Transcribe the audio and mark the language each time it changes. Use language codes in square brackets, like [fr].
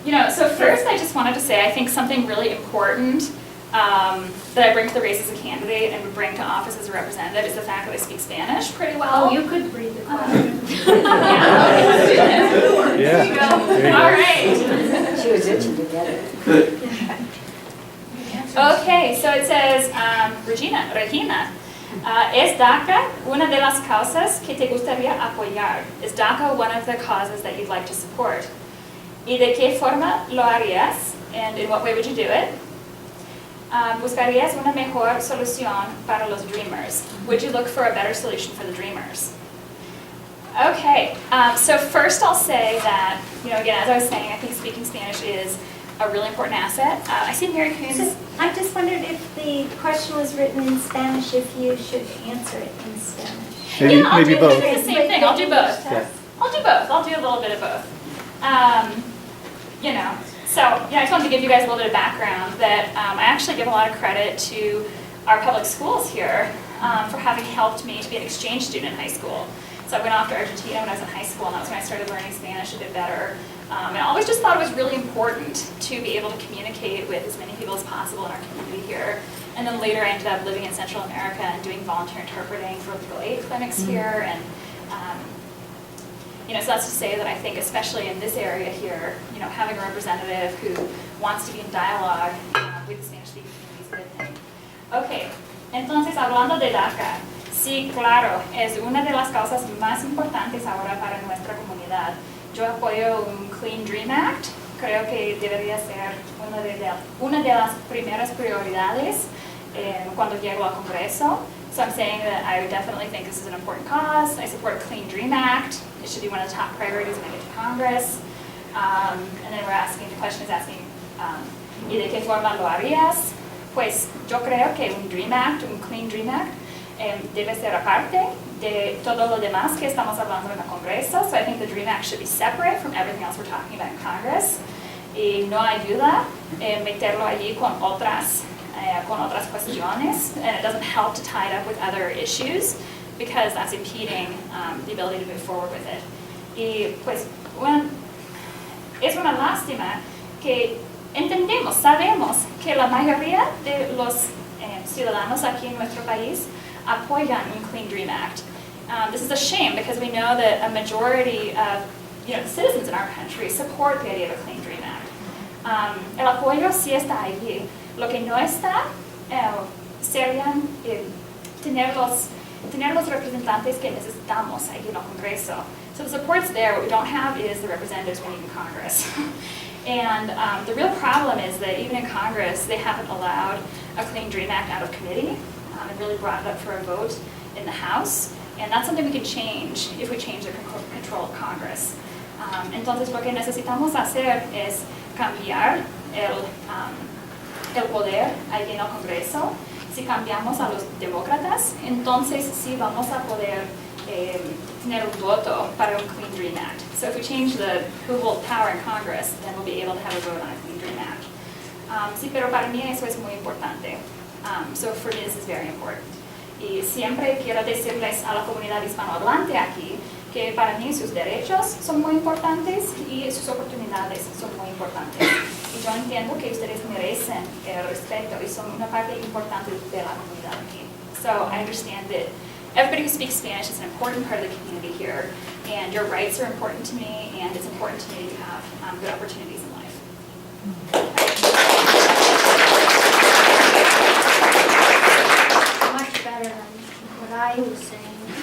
[en] So first I just wanted to say I think something really important that I bring to the race as a candidate and would bring to office as a representative is the fact that I speak Spanish pretty well. Oh, you could read the question. Yeah. All right. She was itching to get it. Okay, so it says, [es] Regina, ¿es DACA una de las causas que te gustaría apoyar? [en] Is DACA one of the causes that you'd like to support? [es] ¿Y de qué forma lo harías? [en] And in what way would you do it? [es] ¿Buscarías una mejor solución para los Dreamers? [en] Would you look for a better solution for the Dreamers? Okay, so first I'll say that, again, as I was saying, I think speaking Spanish is a really important asset. I see Mary Coons. I just wondered if the question was written in Spanish, if you should answer it in Spanish. Maybe, I'll maybe do both. the same thing. I'll do both. Yeah. I'll do both. I'll do a little bit of both. So I just wanted to give you guys a little bit of background that I actually give a lot of credit to our public schools here for having helped me to be an exchange student in high school. So I went off to Argentina when I was in high school, and that was when I started learning Spanish a bit better. And I always just thought it was really important to be able to communicate with as many people as possible in our community here. And then later I ended up living in Central America and doing volunteer interpreting for legal aid clinics here. And so that's to say that I think, especially in this area here, having a representative who wants to be in dialogue with the Spanish-speaking community is a good thing. Okay, [es] Entonces, hablando de DACA, sí, claro, es una de las causas más importantes ahora para nuestra comunidad. Yo apoyo un Clean Dream Act. Creo que debería ser una de las primeras prioridades cuando llego al Congreso. [en] So I'm saying that I would definitely think this is an important cause. I support a Clean Dream Act. It should be one of the top priorities when I get to Congress. And then the question is asking, [es] ¿y de qué forma lo harías? Pues yo creo que un Dream Act, un Clean Dream Act, debe ser aparte de todo lo demás que estamos hablando en el Congreso. [en] So I think the Dream Act should be separate from everything else we're talking about in Congress. [es] Y no ayuda meterlo allí con otras cuestiones, [en] and it doesn't help to tie it up with other issues because that's impeding the ability to move forward with it. [es] Y pues, bueno, es una lástima que sabemos que la mayoría de los ciudadanos aquí en nuestro país apoyan un Clean Dream Act. [en] This is a shame because we know that a majority of citizens in our country support the idea of a Clean Dream Act. [es] El apoyo sí está allí. Lo que no está serían tener los representantes que necesitamos aquí en el Congreso. [en] So the support's there. What we don't have is the representatives we need in Congress. And the real problem is that even in Congress, they haven't allowed a Clean Dream Act out of committee and really brought it up for a vote in the House. And that's something we can change if we change the control of Congress. [es] Entonces lo que necesitamos hacer es cambiar el poder ahí en el Congreso. Si cambiamos a los demócratas, entonces sí vamos a poder tener un voto para un Clean Dream Act. [en] So if we change who holds power in Congress, then we'll be able to have a vote on a Clean Dream Act. [es] Sí, pero para mí eso es muy importante. [en] So for me this is very important. [es] Y siempre quiero decirles a la comunidad hispanohablante aquí que para mí sus derechos son muy importantes y sus oportunidades son muy importantes. Y yo entiendo que ustedes merecen el respeto y son una parte importante de la comunidad aquí. [en] So I understand that everybody who speaks Spanish is an important part of the community here, and your rights are important to me, and it's important to me to have good opportunities in life. Much better than what I was saying.